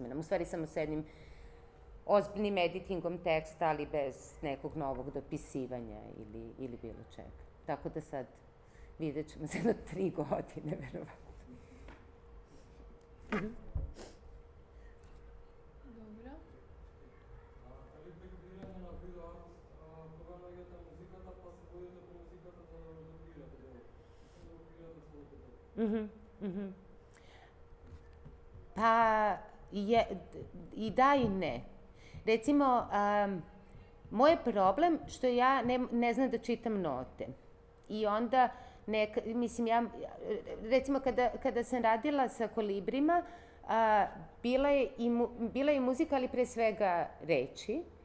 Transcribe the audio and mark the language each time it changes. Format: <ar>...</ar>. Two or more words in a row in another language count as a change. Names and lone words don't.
<sr>U stvari samo sa jednim ozbiljnim editingom teksta, ali bez nekog novog dopisivanja ili bilo čega. Tako da sad vidjet ćemo se na 3 godine, verovatno. Dobro.</sr> <mk>Дали бекбирање на видео кога наоѓате музиката, па се водите по музиката да докреирате своите дела?</mk> <sr>Pa, i da i ne. Recimo, moj je problem što ja ne znam da čitam note. I onda, recimo kada sam radila sa Kolibrima, bila je muzika, ali pre svega reči.</sr>